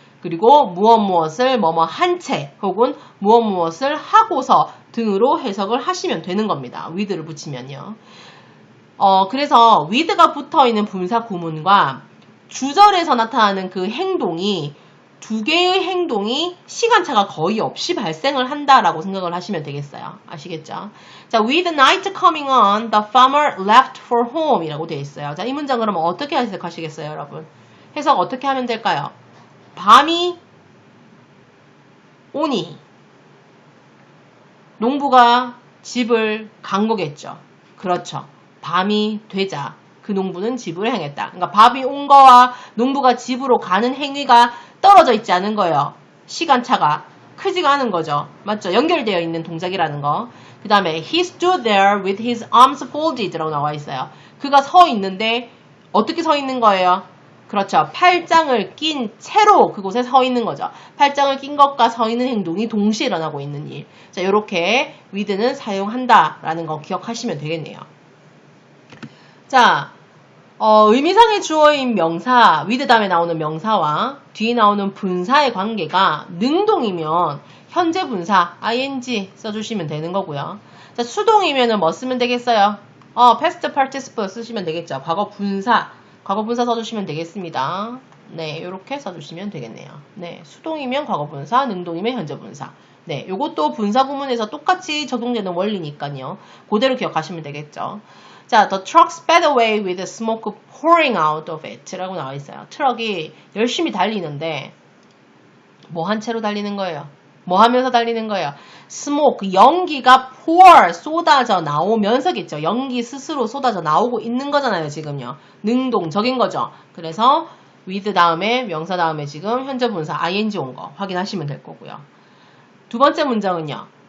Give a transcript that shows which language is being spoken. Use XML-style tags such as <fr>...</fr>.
<ko>그리고 무엇을 뭐뭐 한 채 혹은 무엇을 하고서 등으로 해석을 하시면 되는 겁니다. with를 붙이면요. 그래서 with가 붙어있는 분사 구문과 주절에서 나타나는 그 행동이 두 개의 행동이 시간차가 거의 없이 발생을 한다라고 생각을 하시면 되겠어요. 아시겠죠?</ko> <en>자, with night coming on, the farmer left for home</en> <ko>이라고 되어 있어요. 자, 이 문장 그러면 어떻게 해석하시겠어요, 여러분? 해석 어떻게 하면 될까요? 밤이 오니 농부가 집을 간 거겠죠. 그렇죠. 밤이 되자 그 농부는 집을 향했다. 그러니까 밤이 온 거와 농부가 집으로 가는 행위가 떨어져 있지 않은 거예요. 시간차가 크지가 않은 거죠. 맞죠? 연결되어 있는 동작이라는 거. 그 다음에</ko> <en>he stood there with his arms folded</en> <ko>라고 나와 있어요. 그가 서 있는데 어떻게 서 있는 거예요? 그렇죠. 팔짱을 낀 채로 그곳에 서 있는 거죠. 팔짱을 낀 것과 서 있는 행동이 동시에 일어나고 있는 일. 자, 이렇게 with는 사용한다라는 거 기억하시면 되겠네요. 자, 의미상의 주어인 명사, with 다음에 나오는 명사와 뒤에 나오는 분사의 관계가 능동이면 현재 분사, ing 써주시면 되는 거고요. 자, 수동이면은 뭐 쓰면 되겠어요? past participle 쓰시면 되겠죠. 과거 분사 써주시면 되겠습니다. 네, 이렇게 써주시면 되겠네요. 네, 수동이면 과거 분사, 능동이면 현재 분사. 네, 요것도 분사 구문에서 똑같이 적용되는 원리니까요. 그대로 기억하시면 되겠죠.</ko> <en>자, the truck sped away with smoke pouring out of it</en> <ko>라고 나와 있어요. 트럭이 열심히 달리는데 뭐 한 채로 달리는 거예요? 뭐 하면서 달리는 거예요? smoke, 연기가 pour, 쏟아져 나오면서겠죠. 연기 스스로 쏟아져 나오고 있는 거잖아요, 지금요. 능동적인 거죠. 그래서 with 다음에 명사 다음에 지금 현재 분사 ing 온 거 확인하시면 될 거고요. 두 번째 문장은요.</ko>